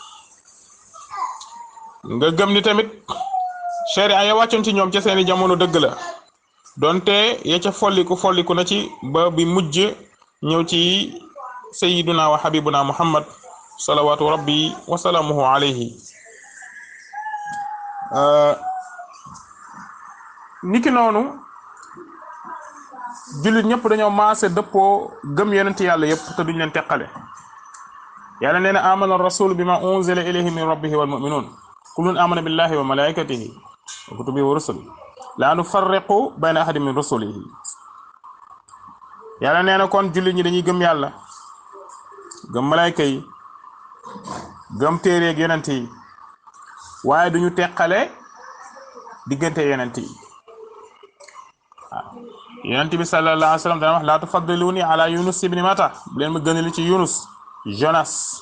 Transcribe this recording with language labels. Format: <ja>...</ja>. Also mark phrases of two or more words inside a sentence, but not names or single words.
<wo>nga gëm ni tamit sharia ya wàccoon ci ñoom ca seeni jamono dëgg la donte ya ca folliku na ci ba bi mujj ñëw ci</wo> <ar>سيدنا وحبيبنا محمد صلوات ربي وسلامه عليه.</ar> <wo>niki noonu jullit ñëpp dañoo maase dëppoo gëm yonent yàlla yëpp te duñ leen teqale. yàlla nee na</wo> <ar>آمن الرسول بما أنزل إليه من ربه والمؤمنون كل آمن بالله وملائكته وكتبه ورسله لا نفرق بين أحد من رسله.</ar> <wo>yàlla nee na kon jullit ñi dañuy gëm yàlla gëm malayka yi gëm téere ak yonent yi waaye duñu teqale diggante yonent yi. yonent bi</wo> <ar>صلى الله عليه وسلم</ar> <wo>dana wax</wo> <ar>لا تفضلوني على يونس ابن متى</ar> <wo>bu leen ma gënali ci yunus jonas.</wo>